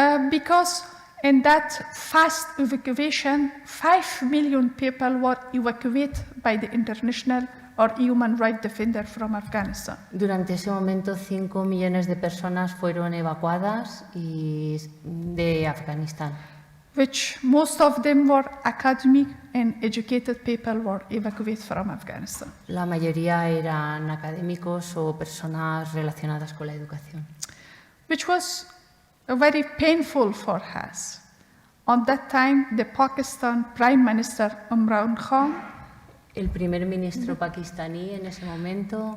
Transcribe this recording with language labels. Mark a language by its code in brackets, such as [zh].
[en] Because in that fast evacuation, 5 million people were evacuated by the international or human rights defender from Afghanistan. [es] Durante ese momento 5 millones de personas fueron evacuadas de Afganistán. [en] Which most of them were academic and educated people were evacuated from Afghanistan. [es] La mayoría eran académicos o personas relacionadas con la educación. [en] Which was very painful for us. On that time, the Pakistan Prime Minister Imran Khan, [es] El primer ministro pakistaní en ese momento